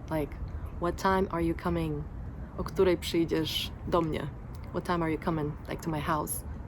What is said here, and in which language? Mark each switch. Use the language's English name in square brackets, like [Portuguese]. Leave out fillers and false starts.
[English] Like, what time are you coming? [Polish] O której przyjdziesz do mnie? [English] What time are you coming, like, to my house?